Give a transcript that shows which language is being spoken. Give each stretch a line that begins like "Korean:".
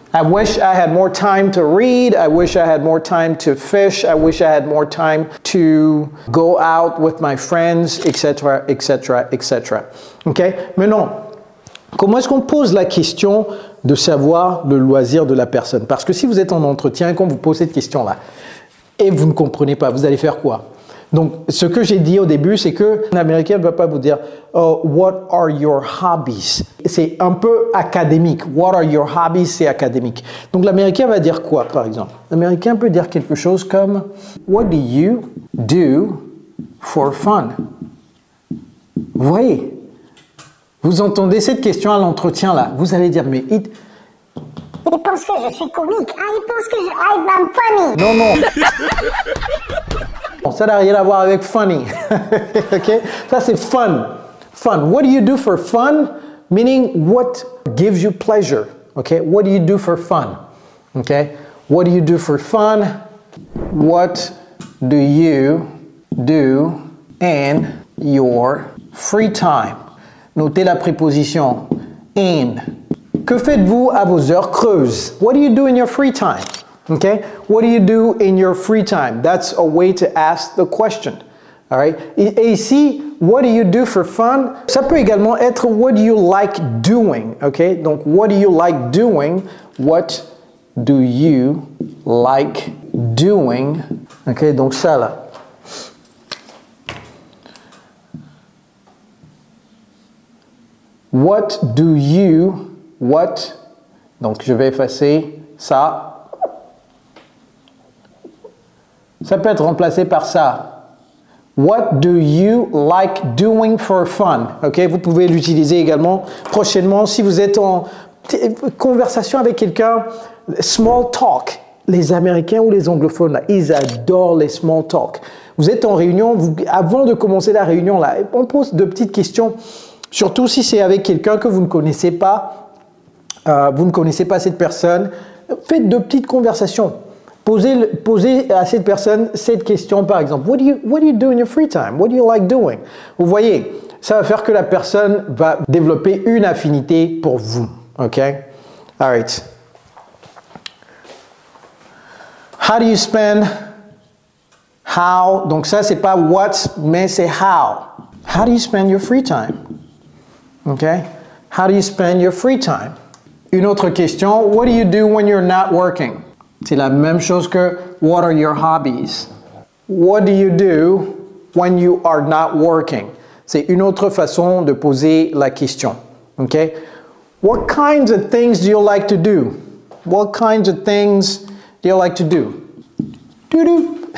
English: I wish I had more time to read. I wish I had more time to fish. I wish I had more time to go out with my friends, etc., etc., etc. OK?
French: Maintenant, comment est-ce qu'on pose la question de savoir le loisir de la personne? Parce que si vous êtes en entretien et qu'on vous pose cette question-là et vous ne comprenez pas, vous allez faire quoi? Donc, ce que j'ai dit au début, c'est que l'Américain ne va pas vous dire
English: oh, what are your hobbies?
French: C'est un peu académique.
English: What are your hobbies?
French: C'est académique. Donc, l'Américain va dire quoi, par exemple? L'Américain peut dire quelque chose comme
English: what do you do for fun?
French: Vous voyez? Vous entendez cette question à l'entretien là. Vous allez dire mais il pense que je suis comique. Ah, il pense que
English: I'm funny.
French: Non, non. Ça n'a rien à voir avec funny.
English: OK?
French: Ça, c'est
English: fun. Fun. What do you do for fun? Meaning, what gives you pleasure? OK? What do you do for fun? OK? What do you do for fun? What do you do in your free time?
French: Notez la préposition in. Que faites-vous à vos heures creuses?
English: What do you do in your free time? Okay? What do you do in your free time? That's a way to ask the question. All right?
French: Et ici,
English: what do you do for fun?
French: Ça peut également être
English: what do you like doing? Okay? Donc, what do you like doing? What do you like doing? Okay?
French: Donc, ça là.
English: What do you, what,
French: donc je vais effacer ça. Ça peut être remplacé par ça.
English: What do you like doing for fun?
French: Ok, vous pouvez l'utiliser également prochainement si vous êtes en conversation avec quelqu'un. Small talk. Les Américains ou les anglophones, là, ils adorent les small talk. Vous êtes en réunion, avant de commencer la réunion, là, on pose de petites questions. Surtout si c'est avec quelqu'un que vous ne connaissez pas cette personne, faites de petites conversations. Posez à cette personne cette question par exemple.
English: What do you do in your free time? What do you like doing?
French: Vous voyez, ça va faire que la personne va développer une affinité pour vous.
English: OK? All right. How do you spend? How?
French: Donc ça, c'est pas what, mais c'est how.
English: How do you spend your free time? Okay? How do you spend your free time?
French: Une autre question,
English: what do you do when you're not working?
French: C'est la même chose que
English: what are your hobbies? What do you do when you are not working?
French: C'est une autre façon de poser la question.
English: Okay? What kinds of things do you like to do? What kinds of things do you like to do? Do-do.